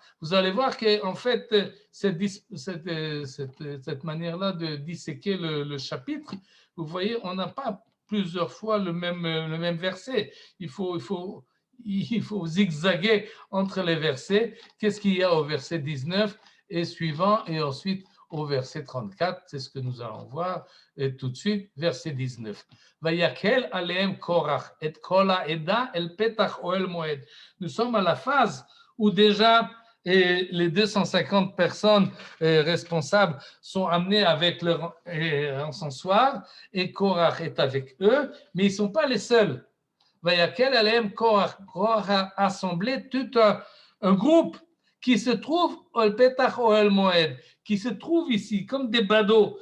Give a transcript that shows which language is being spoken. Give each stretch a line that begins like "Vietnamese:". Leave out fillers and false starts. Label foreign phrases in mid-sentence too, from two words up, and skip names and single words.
French: Vous allez voir qu'en fait, cette manière-là de disséquer le chapitre, vous voyez, on n'a pas plusieurs fois le même verset. Il faut zigzaguer entre les versets. Qu'est-ce qu'il y a au verset 19 et suivant, et ensuite au verset 34, c'est ce que nous allons voir et tout de suite, verset 19.
Hebrew: ויקהל עליהם קרח את כל העדה אל פתח אהל מועד.
French: Nous sommes à la phase où déjà les 250 personnes responsables sont amenées avec leur encensoir et Korach est avec eux, mais ils ne sont pas les seuls.
Hebrew: ויקהל עליהם קרח.
French: Korach a assemblé tout un groupe qui se trouvent au
Hebrew: פתח אהל מועד,
French: qui se trouvent ici comme des badauds.